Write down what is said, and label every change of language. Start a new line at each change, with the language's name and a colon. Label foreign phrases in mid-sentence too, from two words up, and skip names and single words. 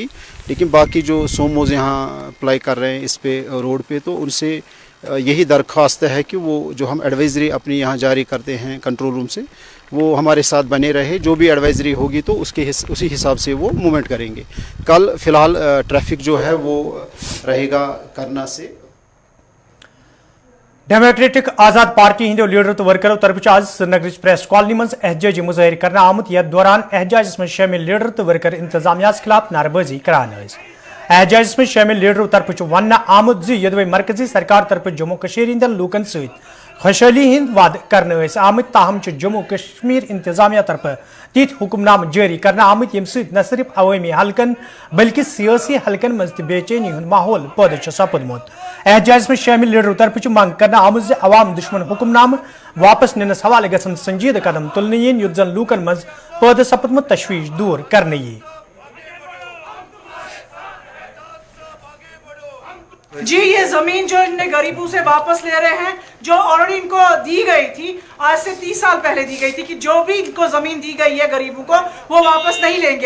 Hindi: लेकिन बाकी जो सोमोज यहाँ अप्लाई कर रहे हैं इस पे रोड पे, तो उनसे यही दरख्वास्त है कि वो जो हम एडवाइजरी अपनी यहाँ जारी करते हैं कंट्रोल रूम से, वो हमारे साथ बने रहे। जो भी एडवाइजरी होगी तो उसी हिसाब से वो मूवमेंट करेंगे। कल फ़िलहाल ट्रैफिक जो है वो रहेगा करना से।
Kashmiri: डेमोक्रेटिक आजाद पार्टी हिंदो लीडर तो वर्करों तरफ आज श्रीनगर प्रेस कॉलोनी मज एहजाजी मुजाहिर करना आमुत। यथ दौरान एहजाज में शामिल लीडर तो वर्कर इंतजामिया खिलाफ नारेबाजी करान। एहजाज में शामिल लीडरों तरफ वन आमुत यदि मरकजी सरकार तरफ जम्मू कश्मीर हंदन लूकन सहित खुशहाली हिंद वाद करने आमत, ताहम जम्मू कश्मीर इंतजामिया तरफ तीत हुक्मनाम जारी करना आमत यम न सिर्फ अवामी हलकन बल्कि सियासी हलकन मज बेचैनी माहौल पैदा सपदमुत। एहजाज में शामिल लीडरों तरफ मंग करना आमत अवाम दुश्मन हुक्मनाम वापस निनस हवाले गसन संजीद कदम तुलने युद्ध जन लूकन मज पैदा सपदमुत तशवीश दूर करने।
Hindi: जी ये जमीन जो इनने गरीबों से वापस ले रहे हैं, जो ऑलरेडी इनको दी गई थी, आज से 30 साल पहले दी गई थी कि जो भी इनको जमीन दी गई है गरीबों को वो वापस नहीं लेंगे।